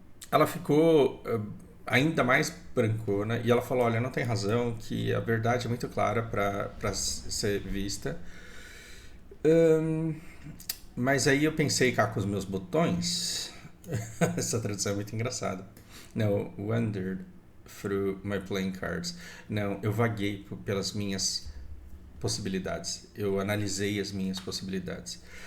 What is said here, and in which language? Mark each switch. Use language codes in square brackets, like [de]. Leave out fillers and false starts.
[pt] Ela ficou ainda mais brancona e ela falou, olha, não tem razão, que a verdade é muito clara para ser vista. Mas aí eu pensei cá com os meus botões. Essa tradução é muito engraçada. Não, [en] wandered through my playing cards. [pt] Não, eu vaguei pelas minhas possibilidades. Eu analisei as minhas possibilidades.